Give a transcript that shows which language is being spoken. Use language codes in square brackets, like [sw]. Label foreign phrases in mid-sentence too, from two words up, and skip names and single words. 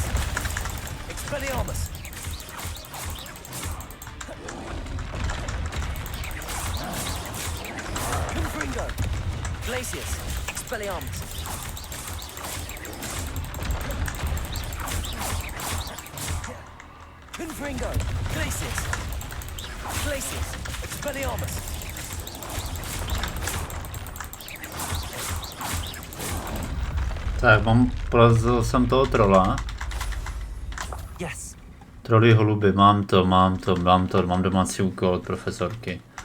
[cs] Expelliarmus. Confringo. Glacius. Expelliarmus. Confringo. Glacius. Glacius. Expelliarmus. Tak, porazil jsem toho trola. Yes. Troly holuby, mám domácí úkol od profesorky.